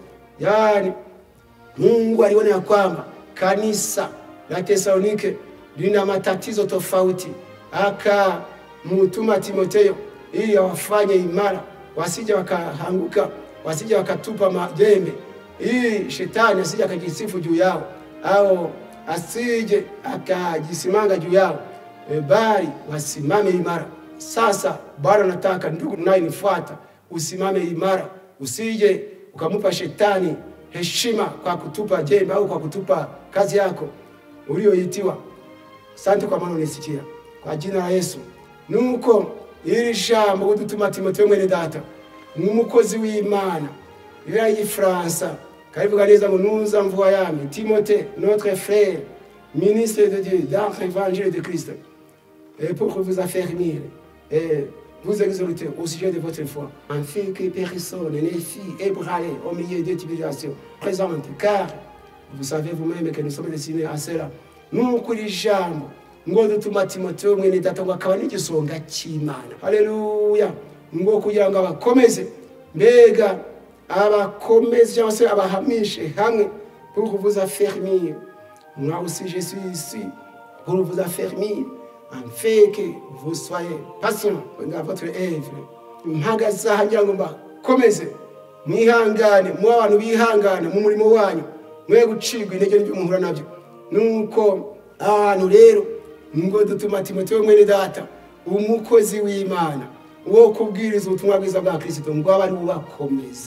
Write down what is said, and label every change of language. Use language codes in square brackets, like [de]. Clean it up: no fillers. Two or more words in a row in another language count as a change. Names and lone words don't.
[sw] Yani Mungu aliona ya kwamba kanisa la Tesalonike lina matatizo tofauti, akamtuma Timoteyo ili awafanye imara, wasije wakaanguka, wasije wakatupa majembe, ili shetani asije akajisifu juu yao, au asije akajisimanga juu yao, bali wasimame imara. Sasa Bwana nataka ndugu unayenifuata usimame imara, usije ukamupa shetani heshima kwa kutupa jembe au kwa kutupa kazi yako ulioitiwa. Asante kwa maana unisikia. Kwa jina la Yesu. [rw] Nuko iri jambo dutuma Timoteyo mwene data nk'umukozi w'Imana. Biblia y'Ifaransa karivuga neza ngo [fr] nous envoyons Timothée, notre frère, ministre de Dieu dans l'évangile de Christ, et pour vous affermir et vous exhorter au sujet de votre foi, afin que personne ne fût ébranlé au milieu des tribulations présentes, car vous savez vous-même que nous sommes destinés à cela. [rw] Nuko iri jambo ngo dutuma Timoteyo mwene data ngo akaba n'igisonga cy'Imana. Haleluya. Ngo kugira ngo abakomeze, mbega abakomeze cyangwa se abahamishe hamwe [fr] pour vous affermir. Moi aussi je suis ici pour vous affermir, afin que vous soyez patients dans votre œuvre. [rw] Mpagaze hangira ngo mbakomeze, mwihangane, mu abantu bihangana mu murimo wanyu, mwe gucigwa intege n'umuhura nabyo. Nuko abantu rero ngo dutuma Timoteyo mwene data umukozi w'Imana wo kubwiriza ubutumwa bwiza bwa Kristo ngo abari ubakomeza.